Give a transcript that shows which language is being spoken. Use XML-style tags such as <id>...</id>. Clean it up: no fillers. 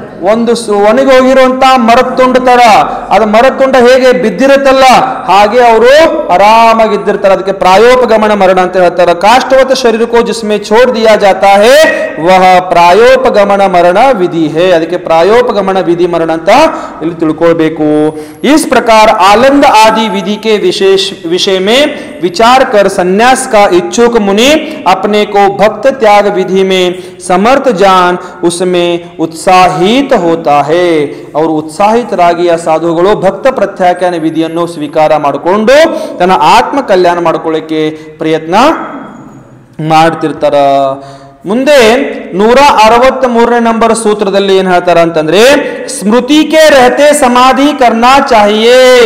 <kn>ಒಂದು ಒಣಗಿ ಹೋಗಿರುವಂತ ಮರದ ತುಂಡು ತರ, ಅದು ಮರದ ತುಂಡ ಹೇಗೆ ಬಿದ್ದಿರುತ್ತಲ್ಲ ಹಾಗೆ ಅವರು ಆರಾಮಾಗಿದ್ದಿರ್ತಾರೆ. ಅದಕ್ಕೆ ಪ್ರಾಯೋಪಗಮನ ಮರಣ ಅಂತ ಹೇಳ್ತಾರೆ.</kn> <hi>ಕಾಷ್ಟವತ ಶರೀರ ಕೋ ಜಿಸ್ಮೆ छोड़ दिया जाता है वह ಪ್ರಾಯೋಪಗಮನ ಮರಣ ವಿಧಿ है.</hi> <kn>ಅದಕ್ಕೆ ಪ್ರಾಯೋಪಗಮನ ವಿಧಿ ಮರಣ ಅಂತ ಇಲ್ಲಿ ತಿಳ್ಕೊಳ್ಬೇಕು.</kn> <hi>इस प्रकार आनंद आदि विधि के विषय में विचार कर संन्यास का इच्छुक मुनि अपने को भक्त त्याग विधि में समर्थ जान उसमें उत्साहित होता है.</hi> <kn>और उत्साहितರಾಗಿ ಆ ಸಾಧುಗಳು ಭಕ್ತ ಪ್ರತ್ಯಾಖ್ಯಾನ ವಿಧಿಯನ್ನು ಸ್ವೀಕಾರ ಮಾಡಿಕೊಂಡು ತನ್ನ ಆತ್ಮ ಕಲ್ಯಾಣ ಮಾಡ್ಕೊಳ್ಳಿಕ್ಕೆ ಪ್ರಯತ್ನ ಮಾಡ್ತಿರ್ತಾರ. ಮುಂದೆ 163ನೇ ನಂಬರ್ ಸೂತ್ರದಲ್ಲಿ ಏನ್ ಹೇಳ್ತಾರ ಅಂತಂದ್ರೆ,</kn> <hi>ಸ್ಮೃತಿಗೆ ರಹತೆ ಸಮಾಧಿ ಕರ್ನಾ ಚಾಹಿಯೇ.</hi>